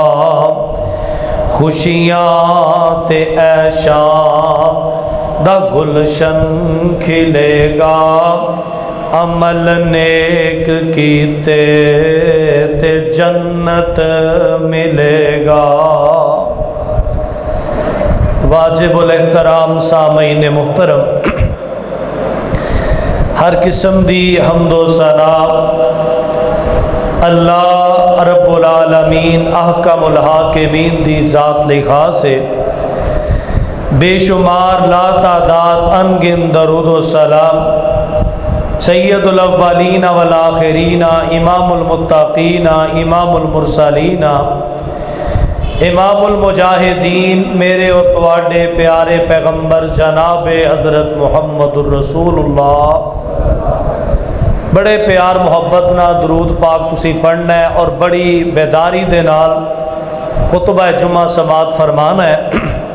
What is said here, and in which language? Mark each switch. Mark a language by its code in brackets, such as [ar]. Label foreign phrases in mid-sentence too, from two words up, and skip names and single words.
[pa] خوشیاں تے عیشاں دا گلشن کھلے گا، عمل نیک کیتے تے جنت ملے گا. واجب الاحترام سامعین محترم، ہر قسم دی حمد و ثنا [ar] الله رب العالمين أحكم الحاكمين [pa] دی ذات لکھا سے بے شمار لاتعداد ان گنت درود و سلام [ar] سيد الأولين والآخرين إمام المتقين إمام المرسلين إمام المجاهدين [pa] میرے اور تہاڈے پیارے پیغمبر جنابِ حضرت محمد رسول اللہ بڑے پیار محبت نال درود پاک تسی پڑھنا ہے اور بڑی بیداری دے نال خطبہ جمعہ سماعت فرمانا ہے.